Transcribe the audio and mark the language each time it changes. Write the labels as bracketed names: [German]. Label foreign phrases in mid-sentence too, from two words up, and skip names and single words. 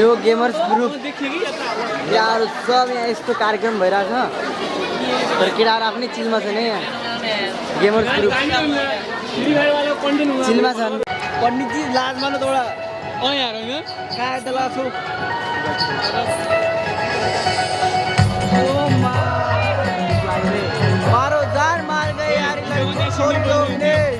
[Nepali] यो [English] gamers group [Nepali] यार सब यहाँ यस्तो कार्यक्रम भइरहेछ, तर केटाहरू आफ्नै चिजमा छन् यहाँ। [English] gamers group [Nepali] चिलमा छन्। पण्डितजी लाज मान्नु त एउटा यहाँ होइन कहाँ त लाछु। [Hindi] मारो जान मार गए यार, छोड़ दो ने।